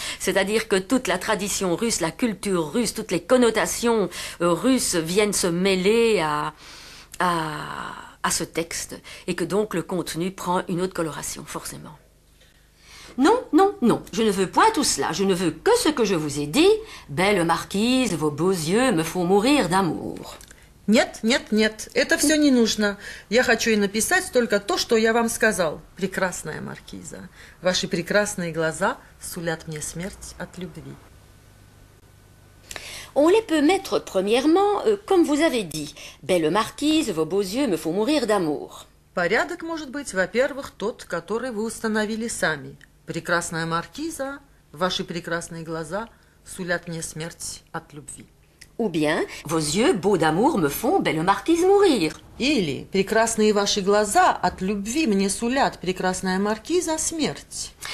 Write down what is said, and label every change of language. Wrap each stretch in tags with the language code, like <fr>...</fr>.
<fr>C'est-à-dire que toute la tradition russe, la culture russe, toutes les connotations russes viennent se mêler à ce texte et que donc le contenu prend une autre coloration, forcément. Non, non, non, je ne veux point tout cela, je ne veux que ce que je vous ai dit. Belle marquise, vos beaux yeux me font mourir d'amour.</fr> <ru>Нет, нет, нет, это все не нужно. Я хочу и написать только то, что я вам сказал. Прекрасная маркиза, ваши прекрасные глаза сулят мне смерть от любви.</ru> <fr>On les peut mettre premièrement, comme vous avez dit. Belle marquise, vos beaux yeux me font mourir d'amour.</fr> <ru>Порядок может быть, во-первых, тот, который вы установили сами. Прекрасная маркиза, ваши прекрасные глаза сулят мне смерть от любви.</ru> <fr>Ou bien, vos yeux, beaux d'amour, me font, belle marquise, mourir.</fr> <ru>Или прекрасные ваши глаза от любви мне сулят, прекрасная маркиза, смерть.</ru>